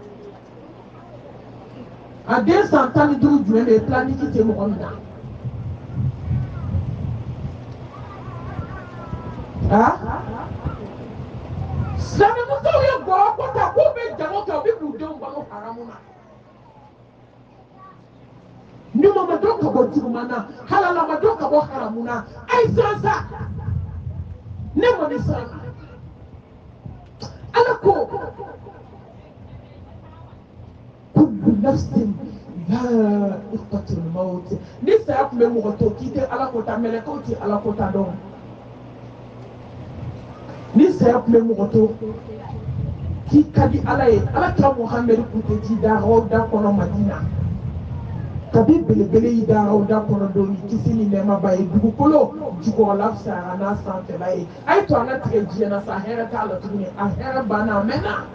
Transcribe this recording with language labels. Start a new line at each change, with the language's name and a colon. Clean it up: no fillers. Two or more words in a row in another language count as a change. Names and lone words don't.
Bambara: a den san 15 jumɛn de ye planiki tɛ mɔgɔ min na silamɛmusow ye gɔrɔ ko ta k'u bɛ jago kɛ u bɛ k'u denw balo haramu na ɲuman ma dɔn ka bɔ juguman na halala ma dɔn ka bɔ haramu na a ye siran sa ne mɔni siran na ala ko
Arabic: كل نفس ذائقة الموت
Bambara: ni saya tun bɛ mɔgɔ to k'i tɛ ala ko ta mɛlɛkɛw tɛ ala ko ta dɔn ni saya tun bɛ mɔgɔ to k'i ka di ala ye ala kira muhammed tun tɛ ji dagaw da kɔnɔ madina kabi belebele yi dagaw da kɔnɔ don kisi ni nɛɛma ba ye dugukolo jukɔrɔla fisayara n'a sanfɛla ye a ye to an ka tigɛ diɲɛ na sa hɛrɛ t'a la tuguni a hɛrɛ banna a mɛnna